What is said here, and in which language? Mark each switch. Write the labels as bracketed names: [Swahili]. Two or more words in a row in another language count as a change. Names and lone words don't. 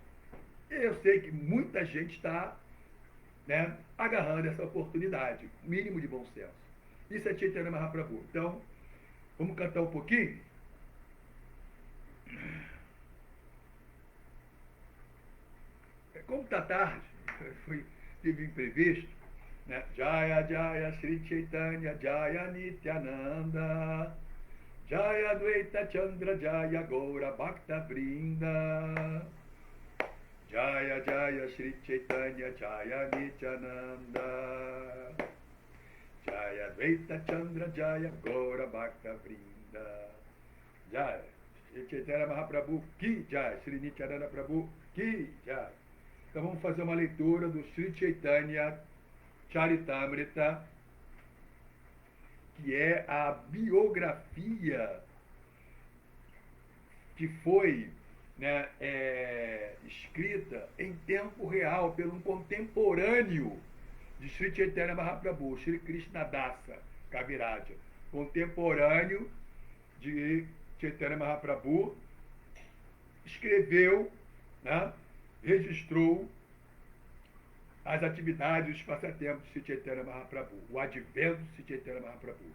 [Portuguese] E eu sei que muita gente está, né, agarrando essa oportunidade. Mínimo de bom senso. Isso é Chaitanya Mahaprabhu. Então, vamos cantar um pouquinho? Como está tarde, tive imprevisto, né? [Sanskrit] Jaya Jaya Sri Chaitanya Jaya Nityananda Jaya Dvaita Chandra Jaya Gaura Bhakta Vrinda Jaya Jaya Sri Chaitanya Jaya Nityananda Jaya Dvaita Chandra Jaya Gaura Bhakta Vrinda Jaya Sri Chaitanya Mahaprabhu Ki Jaya Sri Nityananda Prabhu Ki Jaya. [Portuguese] Então vamos fazer uma leitura do Sri Chaitanya Charitamrita, que é a biografia que foi, né, escrita em tempo real por um contemporâneo de Sri Chaitanya Mahaprabhu, Sri Krishnadasa Kaviraja, contemporâneo de Chaitanya Mahaprabhu, escreveu, né, registrou as atividades, os passatempos de Sri Chaitanya Mahaprabhu, o advento de Sri Chaitanya Mahaprabhu.